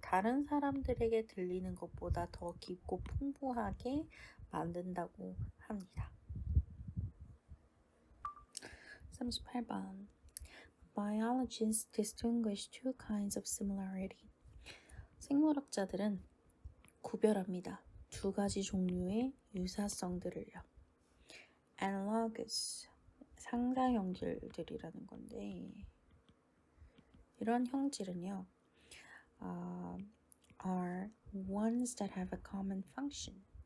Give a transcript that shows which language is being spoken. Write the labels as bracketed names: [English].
[Korean] 다른 사람들에게 들리는 것보다 더 깊고 풍부하게 만든다고 합니다. 38번. [English] Biologists distinguish two kinds of similarity. [Korean] 생물학자들은 구별합니다. 두 가지 종류의 유사성들을요. [English] Analogous, [Korean] 상사 형질들이라는 건데 이런 형질은요 [English] are ones that have a common function.